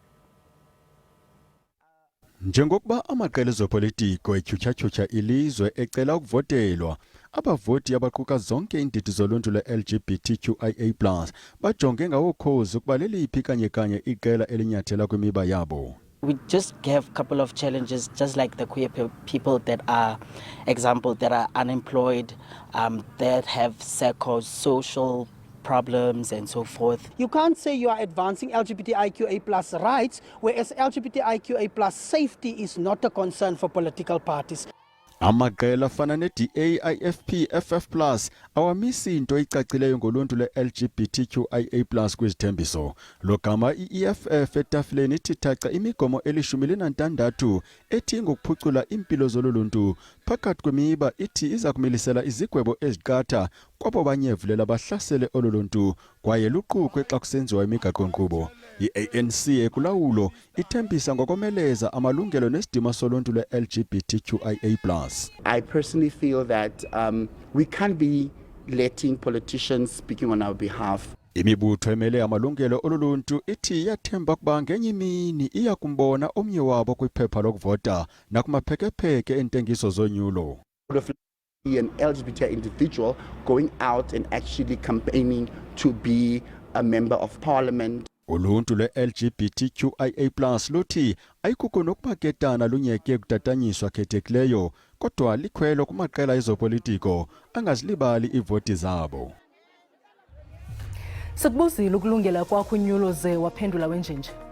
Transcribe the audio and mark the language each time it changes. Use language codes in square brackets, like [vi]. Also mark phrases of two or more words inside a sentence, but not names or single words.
[xh] Njengokuba amaqela ezopolitiko etyhutyha ilizwe ecela ukuvotelwa, abavoti abaquka zonke iindidi zoluntu lwe-LGBTQIA+ bajonge ngawokhozi ukuba leliphi kanye iqela elinyathela kwimiba yabo. [en] We just have a couple of challenges, just like the queer people that are, example, that are unemployed, that have psychosocial problems and so forth. You can't say you are advancing LGBTIQA+ rights, whereas LGBTIQA+ safety is not a concern for political parties. [xh] Amaqela afana ne-DA, IFP, FF+, awamisi into ecacileyo ngoluntu le-LGBTQIA+ kwizithembiso. Lo gama i-EFF etafileni ithi thaca imigomo eli-16 ethi ngokuphucula impilo zoluntu. Phakathi kwemiba ithi iza kumilisela izigwebo eziqatha kwabo banyevulela bahlasele oluntu kwaye luqukwe xa kusenziwa imigaqo-nkqubo. I-ANC ekulawulo ithembisa ngokomeleza amalungelo nesidima soluntu le-LGBTQIA+. [en] I personally feel that we can't be letting politicians speaking on our behalf. [xh] Imibutho emele amalungelo oluntu ithi yathemba kuba ngenye imini iya kumbona omnye wabo kwiphepha lokuvota nakumaphekepheke entengiso zonyulo. [en] An LGBT individual going out and actually campaigning to be a member of parliament. [xh] Uluntu le-LGBTQIA+ luthi ayikuko nokupaketana lunyeke kutatanyiswa khethekileyo kodwa likhwelo kumaqela ezopolitiko angazilibali ivoti zabo. Sikubuzile ukulungela kwakho unyulo ze waphendula wenjenje.